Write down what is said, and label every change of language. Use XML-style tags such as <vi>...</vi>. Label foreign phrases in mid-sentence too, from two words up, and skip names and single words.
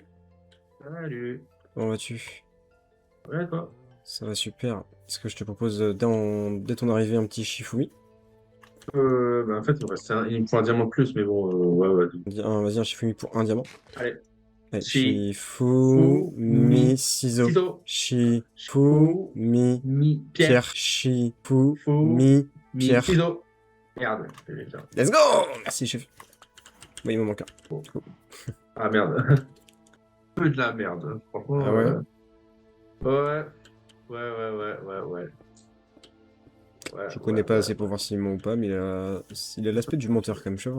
<fr>Salut. Comment vas-tu? Ouais, toi? Ça va super. Est-ce que je te propose dès ton arrivée un petit Shifumi? En fait, il me faut un diamant de plus, mais bon, ouais. Vas-y, un Shifumi pour un diamant. Allez. Allez, Shi, Shifu, Fu, Mi, Mi, Ciseaux. Ciseaux. Shifu, Fu, Mi, Mi, Pierre. Pierre. Shifu, Fu, Mi, Mi, Pierre. Ciseaux. Merde. Putain.</fr> <en>Let's go!</en> <fr>Merci, chef. Bah, il m'en manque un. Bon. Ah merde. Peu de la merde. Franchement. Ah ouais? Ouais. Je connais pas assez pour voir s'il ment ou pas, mais il a l'aspect du menteur quand même, je vais voir.</fr>